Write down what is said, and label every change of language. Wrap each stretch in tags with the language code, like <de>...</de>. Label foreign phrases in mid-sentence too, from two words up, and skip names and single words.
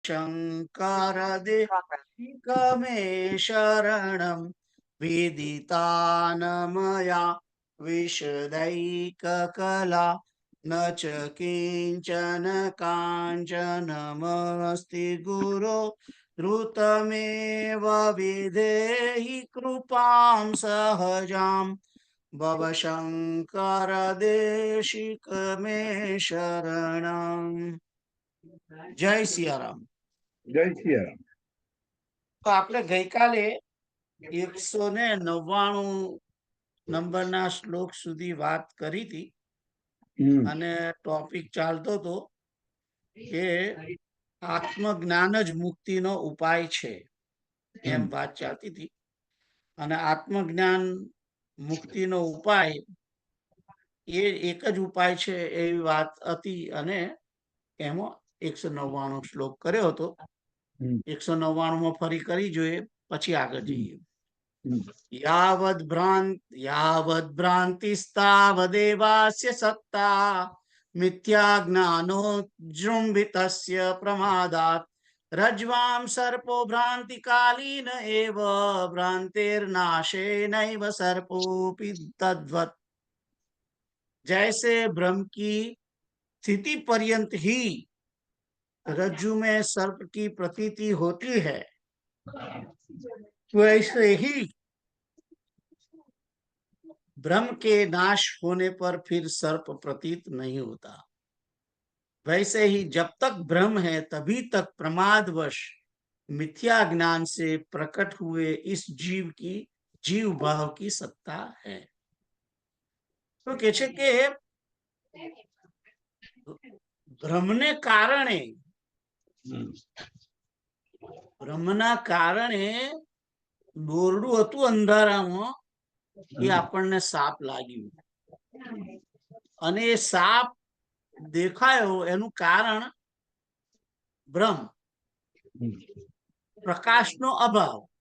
<sa>शङ्कर देशिकमे शरणं विदितानमया विशदैककला न च किञ्चन काञ्चनमस्ति गुरो द्रुतमेव विधेहि कृपां सहजां भव शङ्कर देशिक मे शरणम्।</sa> <hi>जय सियाराम।</hi> <gu>જય સિયારામ. તો આપણે ગઈકાલે 199 નંબરના શ્લોક સુધી વાત કરી હતી અને ટોપિક ચાલતો હતો કે આત્મજ્ઞાન જ મુક્તિનો ઉપાય છે એમ વાત ચાલતી હતી. અને આત્મજ્ઞાન મુક્તિનો ઉપાય એ એક જ ઉપાય છે એવી વાત હતી અને એમાં 199 શ્લોક કર્યો હતો. 199 ફરી કરી જોઈએ પછી આગળ જઈએ.</gu> <sa>यावद् भ्रान्तिस्तावदेवास्य सत्ता मिथ्या ज्ञानोज्जृम्भितस्य प्रमादात् रज्ज्वां सर्पो भ्रान्तिकालीन एव भ्रान्तिर्नाशेनैव सर्पोऽपि तद्वत्।</sa> <hi>जैसे ब्रह्म की स्थिति पर्यंत ही रज्जु में सर्प की प्रतीति होती है, वैसे ही ब्रह्म के नाश होने पर फिर सर्प प्रतीत नहीं होता। वैसे ही जब तक ब्रह्म है तभी तक प्रमादवश मिथ्या ज्ञान से प्रकट हुए इस जीव भाव की सत्ता है।</hi> <gu>તો કહે છે કે બ્રહ્મને કારણે દોરડું હતું અંધારામાં એ આપણને સાપ લાગ્યું અને એ સાપ દેખાયો એનું કારણ બ્રહ્મ, પ્રકાશનો અભાવ.</gu>